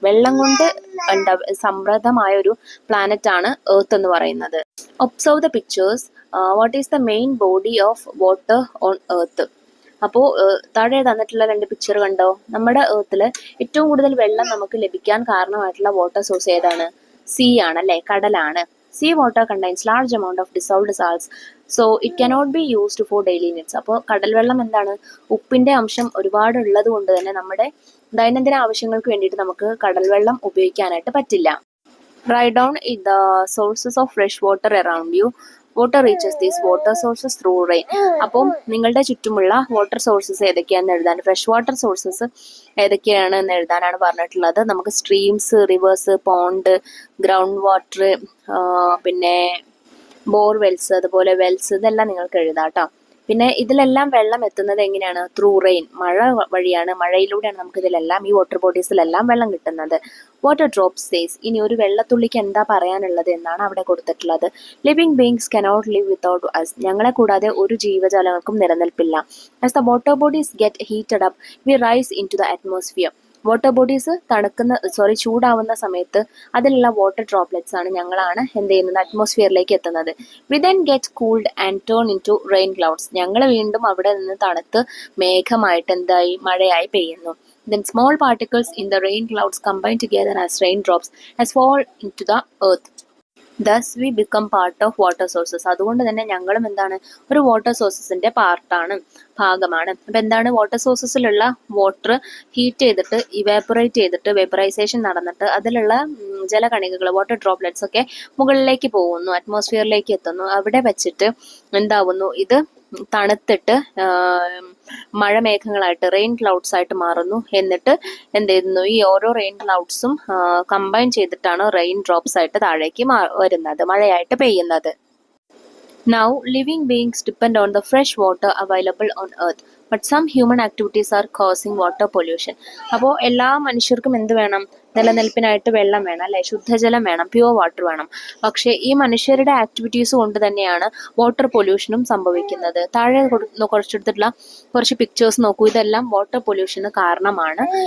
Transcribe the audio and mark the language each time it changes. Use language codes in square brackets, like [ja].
[ml] വെള്ളം കൊണ്ട് സമൃദ്ധമായ ഒരു പ്ലാനറ്റ് ആണ് എർത്ത് എന്ന് പറയുന്നത്. [en] Observe the pictures. What is the main body of water on earth? [ml] അപ്പോൾ താഴെ തന്നിട്ടുള്ള 2 പിക്ചർ കണ്ടോ? നമ്മുടെ എർത്തിൽ ഏറ്റവും കൂടുതൽ വെള്ളം നമുക്ക് ലഭിക്കാൻ കാരണമായിട്ടുള്ള വാട്ടർ സോഴ്സ് ഏതാണ്? സീ ആണ് അല്ലേ, കടലാണ്. [en] Sea water contains large amount of dissolved salts, so it cannot be used for daily needs. [ml] അപ്പോൾ കടൽ വെള്ളം എന്താണ്, ഉപ്പിന്റെ അംശം ഒരുപാട് ഉള്ളത് കൊണ്ട് തന്നെ നമ്മുടെ ദൈനംദിന ആവശ്യങ്ങൾക്ക് വേണ്ടിയിട്ട് നമുക്ക് കടൽ വെള്ളം ഉപയോഗിക്കാനായിട്ട് പറ്റില്ല. [en] Write down the sources of fresh water around you. Water reaches these water sources through rain. [ml] അപ്പം നിങ്ങളുടെ ചുറ്റുമുള്ള വാട്ടർ സോഴ്സസ് ഏതൊക്കെയാണെന്ന് എഴുതാൻ, ഫ്രഷ് വാട്ടർ സോഴ്സസ് ഏതൊക്കെയാണെന്ന് എഴുതാനാണ് പറഞ്ഞിട്ടുള്ളത്. നമുക്ക് streams, reverse, pond, ground water, പിന്നെ ബോർവെൽസ്, അതുപോലെ വെൽസ്, ഇതെല്ലാം നിങ്ങൾക്ക് എഴുതാം കേട്ടോ. പിന്നെ ഇതിലെല്ലാം വെള്ളം എത്തുന്നത് എങ്ങനെയാണ്? [en] through rain, [ml] മഴ വഴിയാണ്. മഴയിലൂടെയാണ് നമുക്ക് ഇതിലെല്ലാം, ഈ വാട്ടർ ബോഡീസിലെല്ലാം വെള്ളം കിട്ടുന്നത്. [en] Water drops says. [ml] ഇനി ഒരു വെള്ളത്തുള്ളിക്ക് എന്താ പറയാനുള്ളത് എന്നാണ് അവിടെ കൊടുത്തിട്ടുള്ളത്. [en] Living beings cannot live without us. [ml] ഞങ്ങളെ കൂടാതെ ഒരു ജീവജാലങ്ങൾക്കും നിലനിൽപ്പില്ല. [en] As the water bodies get heated up we rise into the atmosphere. [ml] Water bodies ചൂടാവുന്ന സമയത്ത് അതിലുള്ള വാട്ടർ ഡ്രോപ്ലെറ്റ്സ് ആണ് ഞങ്ങളാണ് എന്ത് ചെയ്യുന്നത്, അറ്റ്മോസ്ഫിയറിലേക്ക് എത്തുന്നത്. [en] We then get cooled and turn into rain clouds. [ml] ഞങ്ങൾ വീണ്ടും അവിടെ നിന്ന് തണുത്ത് മേഘമായിട്ട് എന്തായി, മഴയായി പെയ്യുന്നു. [en] Then small particles in the rain clouds combine together as raindrops as fall into the earth. Thus we become part of water sources. [ml] അതുകൊണ്ട് തന്നെ ഞങ്ങളും എന്താണ്, ഒരു വാട്ടർ സോഴ്സസിന്റെ പാർട്ടാണ്, ഭാഗമാണ്. അപ്പം എന്താണ്, വാട്ടർ സോഴ്സസിലുള്ള വാട്ടർ ഹീറ്റ് ചെയ്തിട്ട് ഇവാപ്പറേറ്റ് ചെയ്തിട്ട് വേപ്പറൈസേഷൻ നടന്നിട്ട് അതിലുള്ള ജലകണികകൾ, വാട്ടർ ഡ്രോപ്ലെറ്റ്സ് ഒക്കെ മുകളിലേക്ക് പോകുന്നു, അറ്റ്മോസ്ഫിയറിലേക്ക് എത്തുന്നു. അവിടെ വെച്ചിട്ട് എന്താവുന്നു, ഇത് തണുത്തിട്ട് മഴമേഘങ്ങളായിട്ട്, റെയിൻ ക്ലൗഡ്സ് ആയിട്ട് മാറുന്നു. എന്നിട്ട് എന്ത് ചെയ്യുന്നു, ഈ ഓരോ റെയിൻ ക്ലൗഡ്സും കമ്പൈൻ ചെയ്തിട്ടാണ് റെയിൻ ഡ്രോപ്സ് ആയിട്ട് താഴേക്ക് വരുന്നത്, മഴയായിട്ട് പെയ്യുന്നത്. [en] Now, living beings depend on the fresh water available on earth, but some human activities are causing water pollution. [ml] അപ്പോൾ എല്ലാ മനുഷ്യർക്കും എന്ത് വേണം, നിലനിൽപ്പിനായിട്ട് വെള്ളം വേണം അല്ലെ, ശുദ്ധജലം വേണം, പ്യുവർ വാട്ടർ വേണം. പക്ഷേ ഈ മനുഷ്യരുടെ ആക്ടിവിറ്റീസ് കൊണ്ട് തന്നെയാണ് വാട്ടർ പൊല്യൂഷനും സംഭവിക്കുന്നത്. താഴെ കുറച്ചെടുത്തിട്ടുള്ള കുറച്ച് പിക്ചേഴ്സ് നോക്കൂ. ഇതെല്ലാം വാട്ടർ പൊല്യൂഷന് കാരണമാണ്.